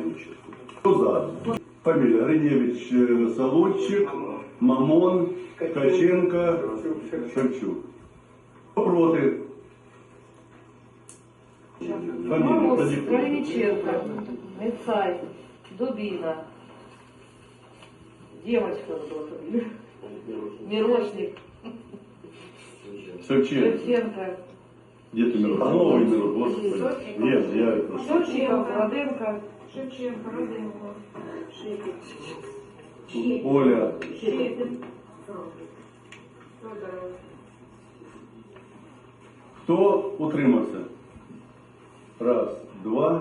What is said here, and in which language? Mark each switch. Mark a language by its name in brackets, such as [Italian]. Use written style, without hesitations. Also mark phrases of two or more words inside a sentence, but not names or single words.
[Ukrainian] Хто за? Фамілія Гриневич, Солодчик, Мамон, Ткаченко, Шевчук. Хто проти? Мороз, Калиниченко, Мецай, Дубина, девочка, Мирошник, Шевченко, [Russian] Где ты Мирон? А новый Мирон, господи. Нет, я это... [Ukrainian] Шевченко, Роденко, Шевченко, Роденко, Оля. Шепин, Федоров. Хто утримався? Раз, два,